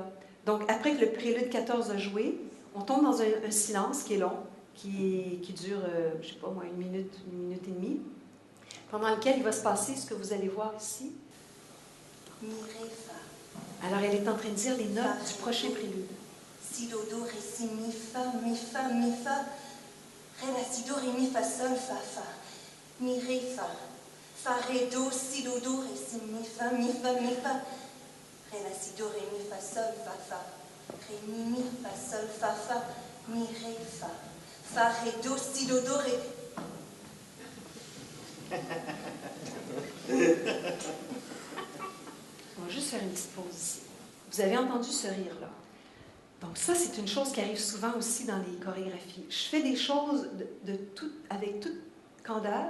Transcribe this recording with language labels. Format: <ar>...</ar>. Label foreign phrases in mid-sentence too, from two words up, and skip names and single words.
<fr>Donc, après que le prélude 14 a joué, on tombe dans un silence qui est long, qui dure, je ne sais pas moi, une minute et demie, pendant lequel il va se passer ce que vous allez voir ici. Alors, elle est en train de dire les notes du prochain prélude. Si, do, do, ré, si, mi, fa, mi, fa, mi, fa. Ré, la, si, do, ré, mi, fa, sol, fa, fa. Mi, ré, fa. Fa, ré, do, si, do, do, ré, si, mi, fa, mi, fa, mi, fa. Ré, la, si, do, ré, mi, fa, sol, fa, fa. Ré, mi, fa, sol, fa, fa. Mi, ré, fa. Fa, ré, do, si, do, do, ré. On va juste faire une petite pause ici. Vous avez entendu ce rire-là. Donc ça, c'est une chose qui arrive souvent aussi dans les chorégraphies. Je fais des choses avec toute candeur.</fr>